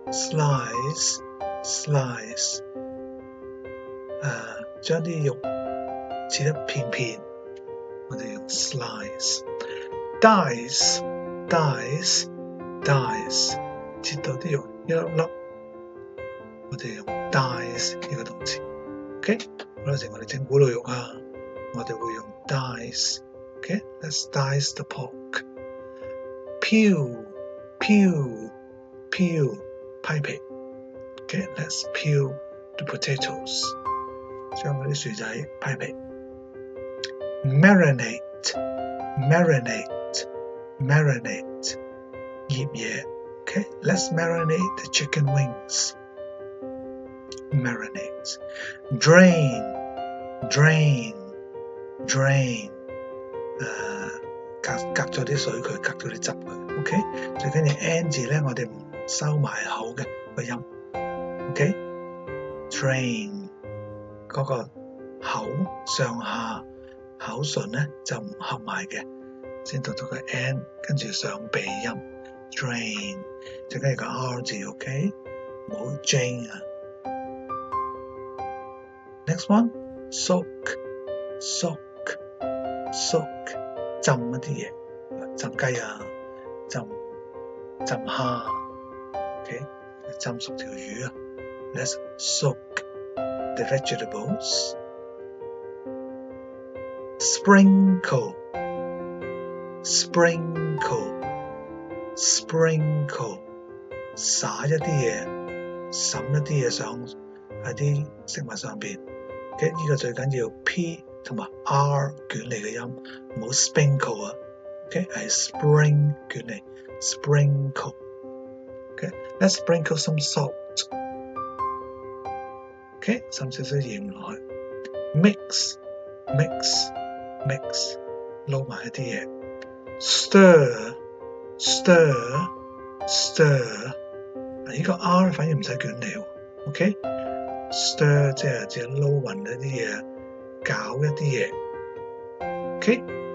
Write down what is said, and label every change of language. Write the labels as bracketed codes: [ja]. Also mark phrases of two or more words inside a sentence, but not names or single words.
[yue] 將啲肉切得片片，我哋用 slice。dice， 切到啲肉一粒粒，我哋用 dice 呢個動詞。OK， 好多時我哋整咕嚕肉啊，我哋會用 dice。OK， [en] let's dice the pork。 [yue] peel， [en] 批皮。OK，let's peel the potatoes， [yue] 將嗰啲薯仔批皮。marinate， 醃嘢。OK， [en] let's marinate the chicken wings。marinate。drain， [yue] 隔咗啲水佢，隔咗啲汁佢。OK， 最緊要 N 字咧，我哋唔收埋口嘅個音。OK，drain 嗰個口上下口唇咧就唔合埋嘅，先讀到個 N， 跟住上鼻音。drain 最緊要個 R 字。OK， 唔好 J 啊。 [en] Next one， [yue] soak，浸一啲嘢，浸雞啊，浸蝦。OK， 浸熟條魚啊。 [en] Let's soak the vegetables。sprinkle， [yue] 灑一啲嘢，滲一啲嘢上喺啲食物上邊。OK， 呢個最緊要 P 同埋 R 捲嚟嘅音，唔好 sprinkle 啊。OK， 係 spring 捲嚟 sprinkle。OK， [en] let's sprinkle some salt。 [yue] OK， 滲少少鹽落去。mix， 撈埋一啲嘢。stir，呢個 R 反而唔使捲嚟喎。OK， stir 即係指撈勻一啲嘢，搞一啲嘢。OK，